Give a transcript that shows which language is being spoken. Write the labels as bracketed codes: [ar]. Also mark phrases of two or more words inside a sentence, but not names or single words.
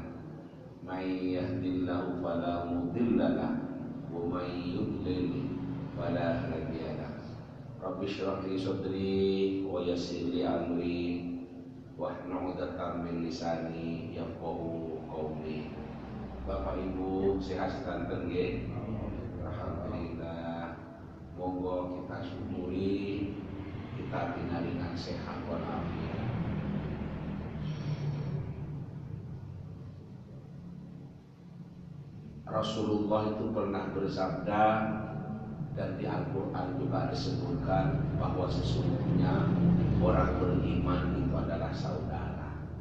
[ar] من يهده الله فلا مضل له ومن يضلل فلا هادي له. رب اشرح لي صدري ويسر لي أمري واحلل عقدة من لساني يفقهوا قولي. [jv] Bapak Ibu sehat sedanten nggih? Alhamdulillah. Monggo kita syukuri kita pinaringan sehat walafiat. [id] Rasulullah itu pernah bersabda, dan di Al-Quran juga disebutkan bahwa sesungguhnya orang beriman itu adalah saudara.